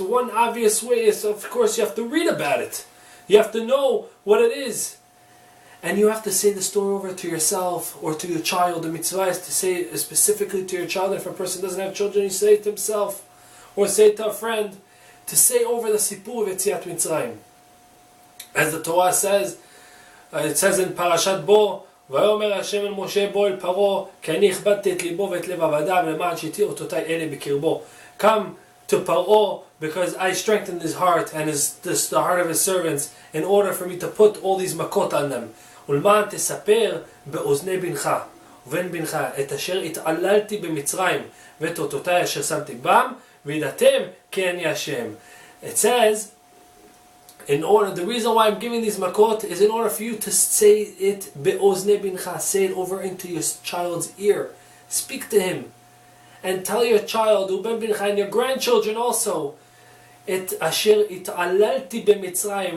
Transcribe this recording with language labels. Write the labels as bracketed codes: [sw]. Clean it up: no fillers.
[en] One obvious way is, of course, you have to read about it. You have to know what it is. And you have to say the story over to yourself or to your child. The mitzvah is to say specifically to your child. If a person doesn't have children, you say it to himself or say it to a friend. To say over the Sipur of Yetziat Mitzrayim. As the Torah says, it says in Parashat Bo, [he] ויאמר השם אל משה בוא אל פרעה כי אני הכבדתי את ליבו ואת לב עבדיו למען שהתיר אותותיי אלה בקרבו. [en] Come to Paro because I strengthened his heart and the heart of his servants in order for me to put all these makot on them. [he] ולמען תספר באוזני בנך ובן בנך את אשר התעללתי במצרים ואת אותותיי אשר שמתי בם וידעתם כי אני השם. [en] It says, in order, the reason why I'm giving these makot is in order for you to say it [he] be'ozne bincha, [en] say it over into your child's ear. Speak to him. And tell your child, [he] uben bincha, [en] and your grandchildren also, [he] it asher it'alalti b'mitzrayim.